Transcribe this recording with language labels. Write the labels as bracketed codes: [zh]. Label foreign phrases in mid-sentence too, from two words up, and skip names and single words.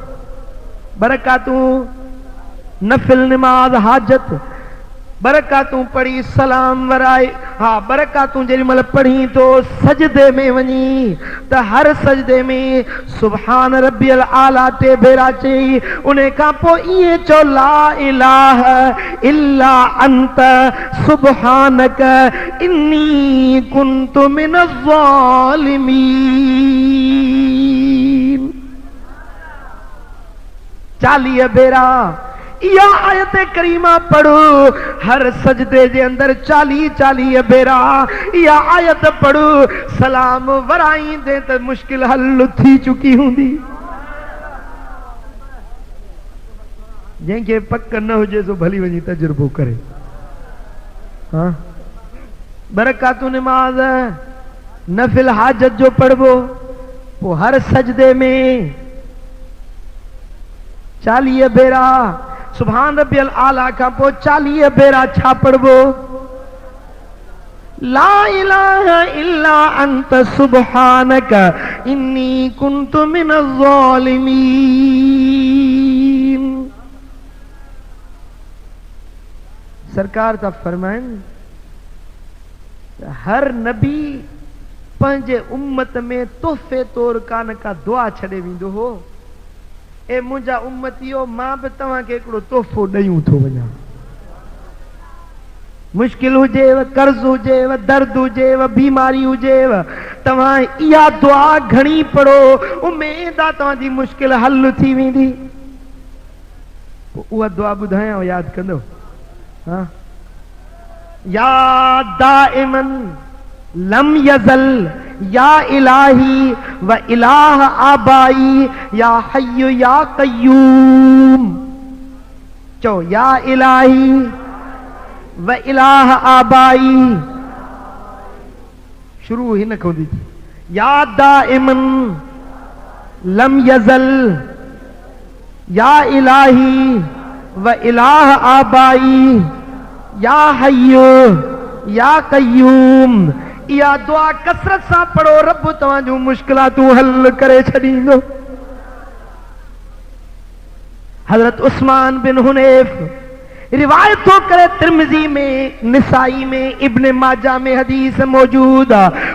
[sd] 2 रकातूं नफ़िल नमाज हाजत, 2 रकातूं पढ़ी सलाम वराए, हाँ 2 रकातूं जेॾी महिल पढ़ी तो सजदे में वञी त हर सजदे में [ar] سبحان ربي الأعلى [sd] 3 भेरा चई, उन खां पोइ ईअं चओ [ar] لا إله إلا أنت سبحانك إني كنت من الظالمين. [sd] 40 भेरा या आयत करीमा पढ़ो, हर सजदे जे अंदर 40 भेरा या आयत पढ़ो, सलाम वराईंदे त मुश्किल हल थी चुकी हूंदी। जंहिंखे पक न हुजे सो भली वञी तजुर्बो करे। हाँ, 2 रकातूं नमाज नफिल हाजत जो पढ़बो, पोइ हर सजदे में 40 भेरा [ar] سبحان ربي الأعلى [sd] खां पोइ 40 भेरा छा पढ़बो, [ar] لا إله إلا أنت سبحانك إني كنت من الظالمين. [sd] सरकार था फरमाइनि हर नबी पंहिंजे उम्मत में तोहफ़े तौर कान का दुआ छॾे वेंदो हो, ए मुंहिंजा उम्मतियो मां बि तव्हांखे हिकिड़ो तोहफ़ो ॾेयूं थो वञा। मुश्किल हुजेव, कर्ज़ हुजेव, दर्द हुजेव, बीमारी हुजेव, तव्हां इहा दुआ घणी पढ़ो, उमेद आहे तव्हांजी मुश्किल हल थी वेंदी। उहा दुआ ॿुधायां, यादि कंदो? [ar] हाँ, يا دائما لم يزل يا إلهي وإله آبائي يا حي يا قيوم. चो يا إلهي وإله آبائي, [sd] शुरू ही न खोदी थी। [ar] يا دائما لم يزل يا إلهي وإله آبائي يا حي يا قيوم. [sd] इहा दुआ कसरत सां पढ़ो, रब तव्हांजूं मुश्किलातूं हल करे छॾींदो। हज़रत उस्मान बिन हुनैफ रिवायत थो करे, तिरमिज़ी में, निसाई में, इब्न माजा में हदीस मौजूद आहे।